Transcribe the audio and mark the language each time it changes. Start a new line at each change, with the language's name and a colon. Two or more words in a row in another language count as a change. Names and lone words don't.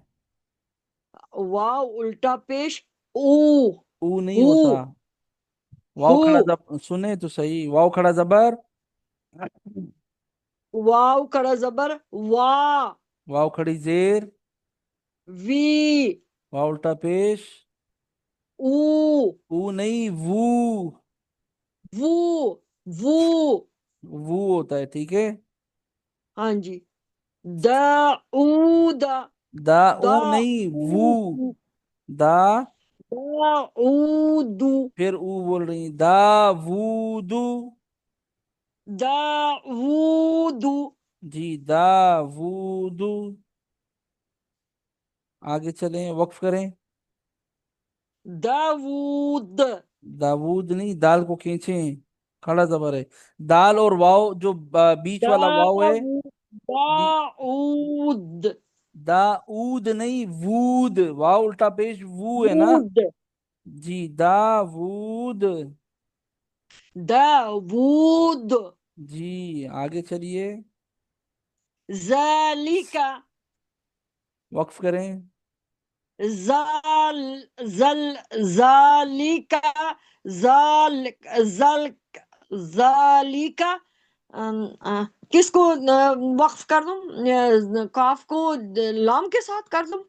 Urdu: واو الٹا پیش او او نہیں ہو ہوتا. واؤ ہو کھڑا سنے تو صحیح، واؤ کھڑا زبر. واو کڑا زبر وا واؤ کھڑی زیر. وی واؤ الٹا پیش. او او نہیں، وو. وو وو وو ہوتا ہے، ٹھیک ہے. ہاں جی داؤد دا او نہیں، وو.
Arabic: داؤد دا. داؤد
Urdu: پھر او بول رہی ہیں. دا وودو.
Arabic: داؤد
Urdu: جی، دا وودو. آگے چلیں، وقف کریں.
Arabic: داوود
Urdu: داود نہیں، دال کو کھینچیں. کھڑا زبر ہے. دال اور واؤ جو بیچ والا واؤ ہے.
Arabic: داوود داؤد
Urdu: دا اود نہیں، وود. واؤ الٹا پیش وو ہے نا. وود جی، دا وود.
Arabic: داوود
Urdu: جی، آگے چلیے.
Arabic: ذالک
Urdu: وقف کریں. زال زل
Arabic: ذالک ذالک ذالک ذالک
Urdu: کس کو وقف کر دوں کاف کو لام کے ساتھ کر دوں